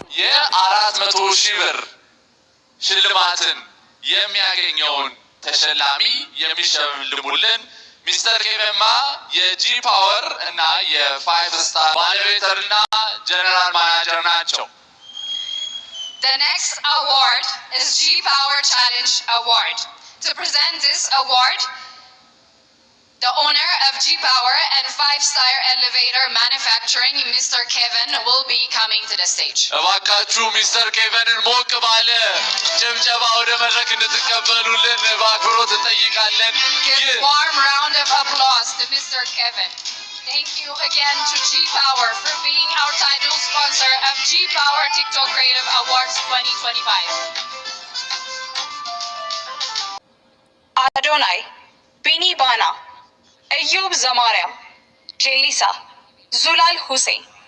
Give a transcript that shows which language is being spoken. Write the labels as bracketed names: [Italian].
[Amharic] የ400,000 ብር ሽልማትን የሚያገኘውን ተሸላሚ የሚሸልሙልን ሚስተር ኬቨንማ የጂ ፓወር እና የ5 ስታር ባለቤተርና ጀነራል ማናጀር ናቸው። [English] The next award is G Power Challenge Award. To present this award, the owner of G Power and 5-Star Elevator Manufacturing, Mr. Kevin, will be coming to the stage. [Amharic] እባካችሁ ሚስተር ኬቨንን ሞቅ ባለ ጭብጨባ ወደ መድረክ እንድትቀበሉልን በአክብሮት እንጠይቃለን። [English] Give a warm round of applause to Mr. Kevin. Thank you again to G Power for being our title sponsor of G Power TikTok Creative Awards 2025. Adonai, Bini Bana, Ayub Zamariam, Jelisa, Zulal Hussein.